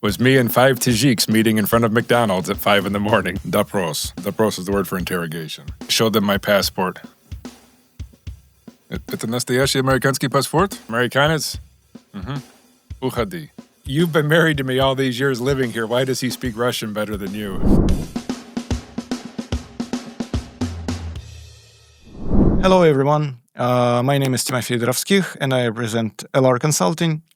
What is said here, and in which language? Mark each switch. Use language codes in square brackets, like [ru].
[en] Was me and 5 Tajiks meeting in front of McDonald's at 5 in the morning. Dopros. Dopros is the word for interrogation. Showed them my passport. [ru] Это настоящий американский паспорт? Americanец? Ukhadi. [en] You've been married to me all these years living here. Why does he speak Russian better than you? Hello, everyone. My name is Timofey Dorovskih, and I represent LR Consulting.